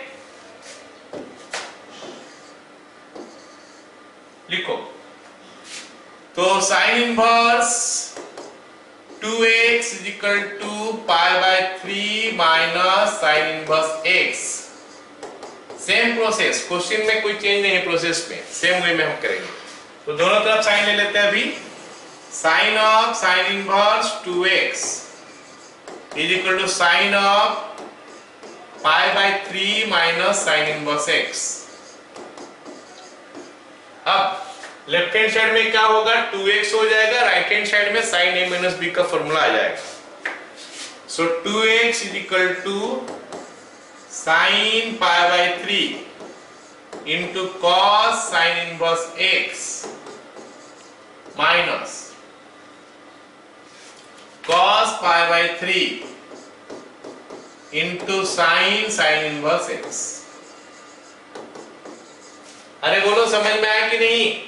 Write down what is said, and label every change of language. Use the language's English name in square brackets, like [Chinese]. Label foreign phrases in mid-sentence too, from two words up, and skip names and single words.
[Hindi] लिखो, तो [English] sin inverse 2x is equal to π/3 minus sin inverse x. same process, [Hindi] क्वेश्चन में कोई चेंज नहीं है, प्रोसेस में [English] same way [Hindi] में हम करेंगे। तो दोनों तरफ साइन ले लेते हैं अभी, [English] sin of sin inverse 2x is equal to sin of π/3 minus sin inverse x। [Hindi] अब [English] left hand side [Hindi] में क्या होगा, 2x हो जाएगा, [English] right hand side [Hindi] में [English] sin a minus b [Hindi] का फॉर्मूला आ जाएगा। [English] सो 2x is equal to sin π/3 into cos sin inverse x minus cos π/3 into sin इनवर्स x। [Hindi] अरे बोलो समझ में आया कि नहीं?